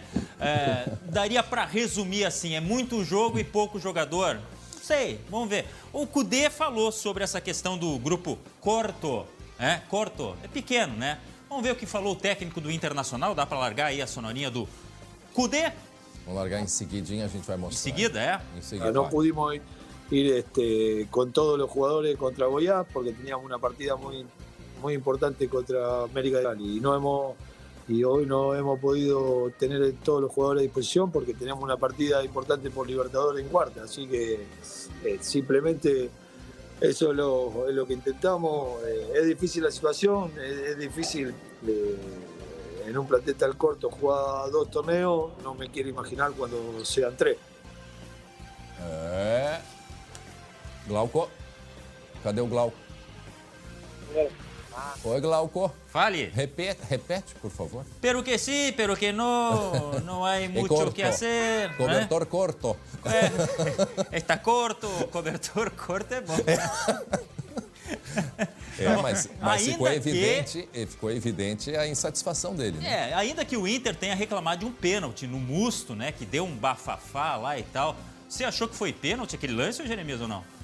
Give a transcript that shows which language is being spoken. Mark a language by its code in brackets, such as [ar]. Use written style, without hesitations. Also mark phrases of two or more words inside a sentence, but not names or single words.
[pt] Daria para resumir assim, é muito jogo e pouco jogador? Não sei, vamos ver. O Cudê falou sobre essa questão do grupo Corto, Corto, é pequeno, né? Vamos ver o que falou o técnico do Internacional, dá para largar aí a sonorinha do Cudê? Vamos largar em seguidinha, a gente vai mostrar. Em seguida, Em seguida. [es] No pudimos ir con todos los jugadores contra Goiás porque teníamos una partida muy muy importante contra América de Cali y hoy no hemos podido tener todos los jugadores a disposición porque tenemos una partida importante por Libertadores en cuarta, así que simplemente eso es lo que intentamos. Es difícil la situación, es difícil en un plantel tan corto jugar 2 torneos, no me quiero imaginar cuando sean 3. [pt] Glauco, cadê o Glauco? Oi, Glauco. Fale. Repete, por favor. [es] Pero que sí, pero que no hay mucho que hacer. Cobertor corto. Está corto, cobertor corto [pt] é bom. Mas ficou evidente a insatisfação dele, né? Ainda que o Inter tenha reclamado de um pênalti no Musto, né? Que deu um bafafá lá e tal. Você achou que foi pênalti aquele lance, Jeremias, ou não?